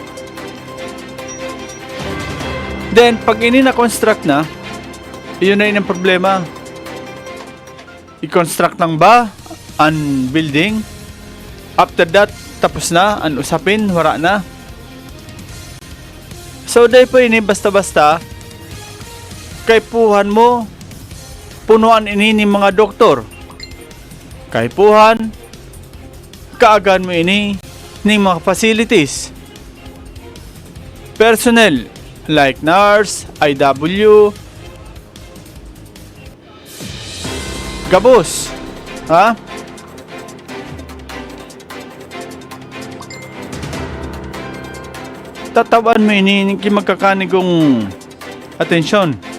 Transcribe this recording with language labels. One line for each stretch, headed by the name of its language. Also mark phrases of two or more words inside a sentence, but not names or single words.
Bikol: Then pag ini na-construct na,
Filipino: iyon na yun ang problema. I-construct lang ba ang building? After that, tapos na ang usapin, wala na.
Bikol: So dahil po ini basta-basta kay puhan mo punuan ini ni mga doktor, kay puhan kaagan mo ini ni mga facilities,
English: personnel like nurse,
Bikol: IW, gabos, tatawan mo ini magkakanigong atensyon.